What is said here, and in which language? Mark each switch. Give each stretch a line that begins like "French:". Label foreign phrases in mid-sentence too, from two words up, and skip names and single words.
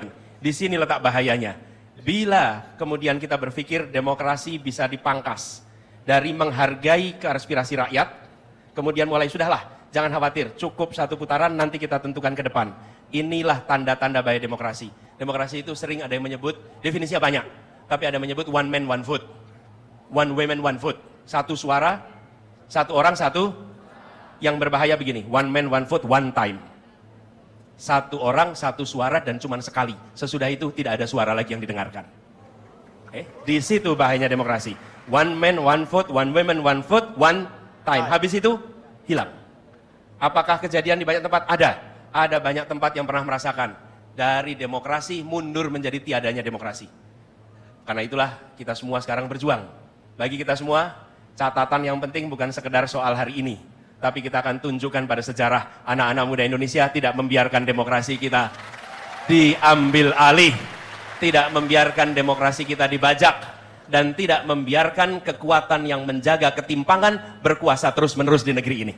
Indonesian: Di sini letak bahayanya. Bila kemudian kita berpikir demokrasi bisa dipangkas dari menghargai aspirasi rakyat, kemudian mulai sudahlah, jangan khawatir, cukup 1 putaran, nanti kita tentukan ke depan. Inilah tanda-tanda bahaya demokrasi. Demokrasi itu sering ada yang menyebut, definisinya banyak, tapi ada yang menyebut
English: one man one vote, one woman one vote,
Indonesian: 1 suara, 1 orang 1. Yang berbahaya begini,
English: one man one vote one time,
Indonesian: 1 orang 1 suara dan cuma sekali. Sesudah itu tidak ada suara lagi yang didengarkan. Di situ bahayanya demokrasi.
English: One man one vote, one woman one vote, one time.
Indonesian: Habis itu hilang. Apakah kejadian di banyak tempat? Ada banyak tempat yang pernah merasakan dari demokrasi mundur menjadi tiadanya demokrasi. Karena itulah kita semua sekarang berjuang. Bagi kita semua, catatan yang penting bukan sekedar soal hari ini, tapi kita akan tunjukkan pada sejarah anak-anak muda Indonesia tidak membiarkan demokrasi kita diambil alih, tidak membiarkan demokrasi kita dibajak, dan tidak membiarkan kekuatan yang menjaga ketimpangan berkuasa terus-menerus di negeri ini.